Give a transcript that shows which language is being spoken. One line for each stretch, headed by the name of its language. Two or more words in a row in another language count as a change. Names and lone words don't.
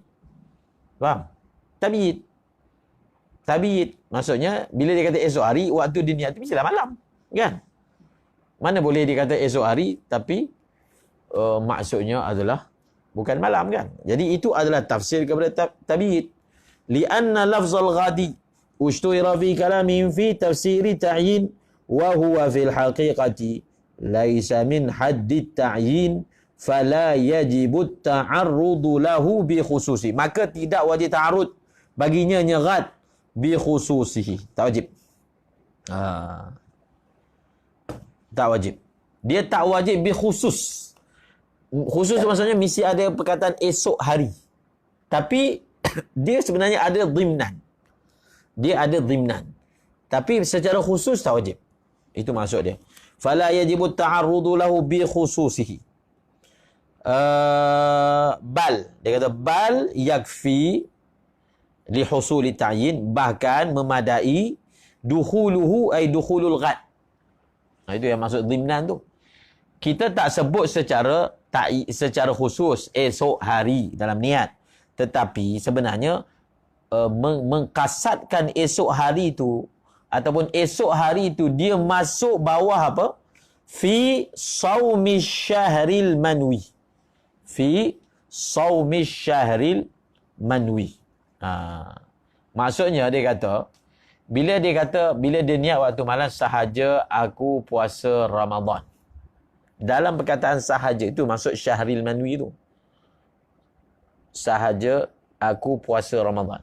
Malay: Faham? Tabyid. Tabyid. Maksudnya bila dia kata esok hari, waktu dia niat itu mestilah malam. Kan? Mana boleh dia kata esok hari tapi maksudnya adalah bukan malam kan? Jadi itu adalah tafsir kepada tabyid.
Arabic: لأن لفظ الغد اشتهر في كلامهم في تفسير التعيين وهو في الحقيقة ليس من حد التعيين فلا يجب التعرض له بخصوص.
Malay: Maka tidak wajib ta'arrud baginya nyerat
Arabic: بخصوصه.
Malay: Tak wajib. Tak wajib. Dia tak wajib
Arabic: بخصوص.
Malay: Khusus maksudnya mesti ada perkataan esok hari. Tapi dia sebenarnya ada dhimnan. Dia ada dhimnan. Tapi secara khusus tak wajib. Itu maksud dia.
Arabic: فلا يجب التعرض له بخصوصه.
Malay: Bal. Dia kata
Arabic: بل يكفي لحصول التعيين.
Malay: Bahkan memadai
Arabic: دخوله أي دخول الغد.
Malay: Itu yang maksud dhimnan tu. Kita tak sebut secara khusus esok hari dalam niat. Tetapi sebenarnya mengkasatkan esok hari itu ataupun esok hari itu dia masuk bawah apa?
Arabic: في صوم شهر المنوي. في صوم شهر المنوي.
Malay: Maksudnya dia kata bila dia niat waktu malam sahaja aku puasa Ramadan. Dalam perkataan sahaja itu maksud
Arabic: شهر المنوي
Malay: itu. Sahaja aku puasa Ramadan.